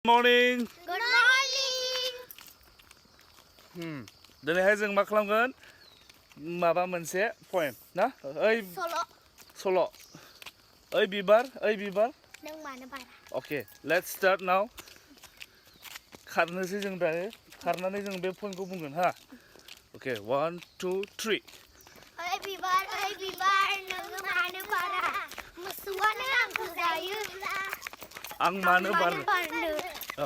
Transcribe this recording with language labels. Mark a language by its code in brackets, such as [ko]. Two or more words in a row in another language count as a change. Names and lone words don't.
[en] Morning. Good morning. [brx] दिनैहाय जों मा खालामगोन माबा मोनसे poem ना ओइ सल' ओइ बिबार नों मानो बारा [en] Okay, let's start now. [brx] खारनोसै जों दायो खारनानै जों बे poemखौ बुंगोन हा Okay, 1 2 3 ओइ बिबार नों मानो बारा मोसौआनो आंखौ जायो आं मानो बारनो औ